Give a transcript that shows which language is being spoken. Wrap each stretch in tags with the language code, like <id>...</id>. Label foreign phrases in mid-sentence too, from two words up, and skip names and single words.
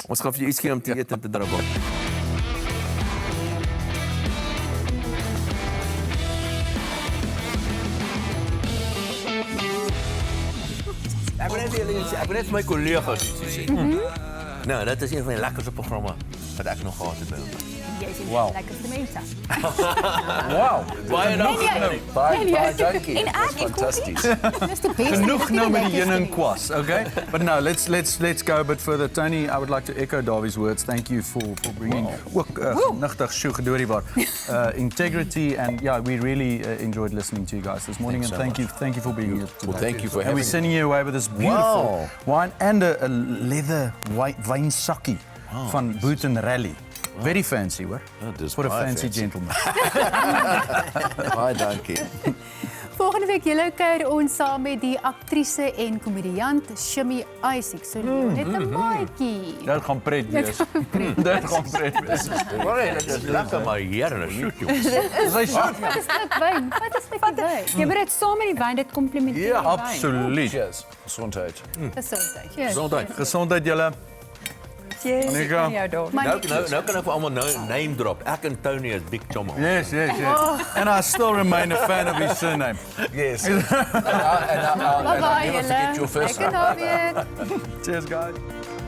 <af>Ons gaan vir jou iets gee om te eet en te drink. Ek wil net vir my kollegas iets sê. Nou, dit is een van die lekkerste programme wat ek nog gehad het by ons. Jy is die Wow. lekkerste mense. Wow, baie dankie. Baie dankie. En ek Fantasties. Dis die beste. Genoeg nou met die heuning kwas, okay?</af> <en>But now let's go a bit further. Tony, I would like to echo Davi's words. Thank you for bringing</en> <af>ook nigtig sjoe gedoorie waar</af> <en>integrity and yeah, we really enjoyed listening to you guys this morning and thank you for being here today. Well, thank you for and having we're sending you away with this beautiful wine and a leather wine</en> <af>sokkie van</af> <en>Boot and Rally. Very fancy, hoor. For a fancy gentleman.</en> <af>Baie dankie. Volgende week julle kuier ons saam met die aktrise en komediant Shimmy Isaac. So net 'n maatjie. Dit gaan pret wees. Dit gaan pret wees. Dit is lekker maar hier en shoot jongens. Dis net wyn. Wat is met die wyn? Jy moet dit saam met die wyn dit komplementeer. Ja, absoluut. Cheers. Gesondheid. Gesondheid. Gesondheid. Gesondheid julle. Cheers. Monica. Nou kan ek vir almal name drop. Ek en Tony is</af> <en>big chum. Yes. And I still remain a fan of his surname. Yes. Bye-bye never forget your first</en> <af>julle. Lekker naweek.</af> <en>Cheers guys.</en>